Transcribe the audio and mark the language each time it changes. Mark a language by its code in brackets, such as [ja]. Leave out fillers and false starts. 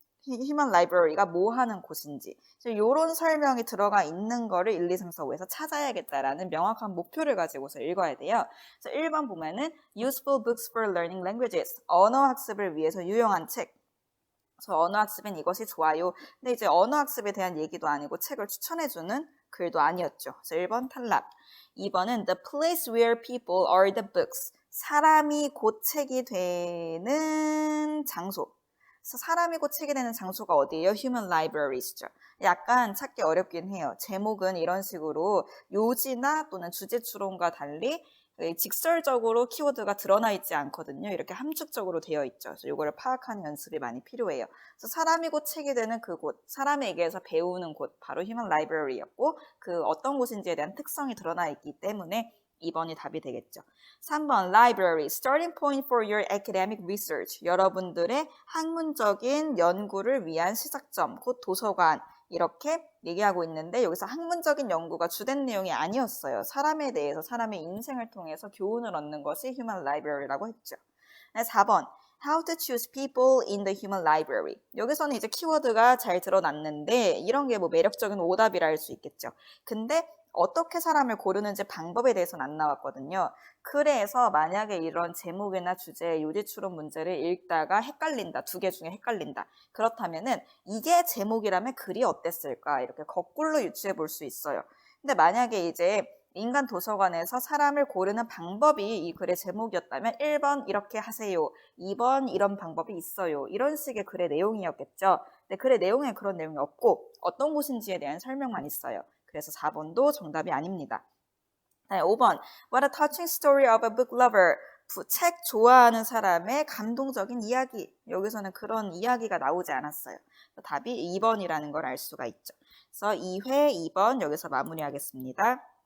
[ko] Human Library가 뭐 하는 곳인지 이런 설명이 들어가 있는 거를 1, 2, 3, 4, 5에서 찾아야겠다라는 명확한 목표를 가지고서 읽어야 돼요. 그래서 1번 보면은 [en] Useful Books for Learning Languages, [ko] 언어 학습을 위해서 유용한 책. 그래서 언어 학습엔 이것이 좋아요. 근데 이제 언어 학습에 대한 얘기도 아니고 책을 추천해주는 글도 아니었죠. 그래서 1번 탈락. 2번은 [en] The place where people are the books. [ko] 사람이 곧 책이 되는 장소. 그래서 사람이 곧 책이 되는 장소가 어디예요? Human Libraries죠. 약간 찾기 어렵긴 해요. 제목은 이런 식으로 요지나 또는 주제 추론과 달리 직설적으로 키워드가 드러나 있지 않거든요. 이렇게 함축적으로 되어 있죠. 그래서 이거를 파악하는 연습이 많이 필요해요. 그래서 사람이 곧 책이 되는 그곳, 사람에게서 배우는 곳, 바로 Human Library였고 그 어떤 곳인지에 대한 특성이 드러나 있기 때문에 2번이 답이 되겠죠. [en] 3번 Library, starting point for your academic research. [ko] 여러분들의 학문적인 연구를 위한 시작점, 곧 도서관 이렇게 얘기하고 있는데 여기서 학문적인 연구가 주된 내용이 아니었어요. 사람에 대해서 사람의 인생을 통해서 교훈을 얻는 것이 Human Library라고 했죠. [en] 4번 How to choose people in the human library. [ko] 여기서는 이제 키워드가 잘 드러났는데 이런 게 뭐 매력적인 오답이라 할 수 있겠죠. 근데 어떻게 사람을 고르는지 방법에 대해서는 안 나왔거든요. 그래서 만약에 이런 제목이나 주제, 요지 추론 문제를 읽다가 헷갈린다. 두 개 중에 헷갈린다. 그렇다면은 이게 제목이라면 글이 어땠을까? 이렇게 거꾸로 유추해 볼 수 있어요. 근데 만약에 이제 인간 도서관에서 사람을 고르는 방법이 이 글의 제목이었다면 1번 이렇게 하세요. 2번 이런 방법이 있어요. 이런 식의 글의 내용이었겠죠. 근데 글의 내용에 그런 내용이 없고 어떤 곳인지에 대한 설명만 있어요. 그래서 4번도 정답이 아닙니다. 5번 [en] What a touching story of a book lover. [ko] 책 좋아하는 사람의 감동적인 이야기. 여기서는 그런 이야기가 나오지 않았어요. 답이 2번이라는 걸 알 수가 있죠. 그래서 2회 2번 여기서 마무리하겠습니다.